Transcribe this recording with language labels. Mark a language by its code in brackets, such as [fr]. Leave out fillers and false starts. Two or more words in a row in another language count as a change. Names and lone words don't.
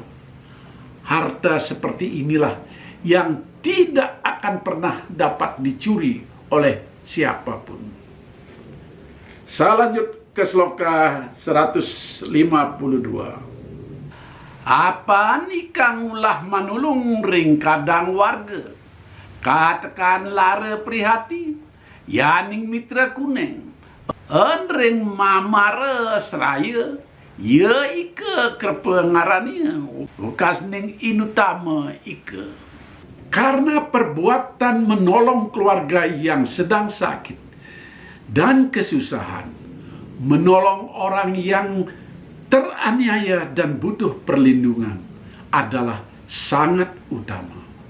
[id] Harta seperti inilah yang tidak akan pernah dapat dicuri oleh siapapun. Saya lanjut ke sloka 152. [kaw] Apa nikang ulah manulung ring kadang warga, katakan lara prihati, yaning mitra kuning, ring mamara seraya, ya ike kerpengarania, ukas ning inutama ike. [id] Karena perbuatan menolong keluarga yang sedang sakit dan kesusahan, menolong orang yang teraniaya dan butuh perlindungan adalah sangat utama.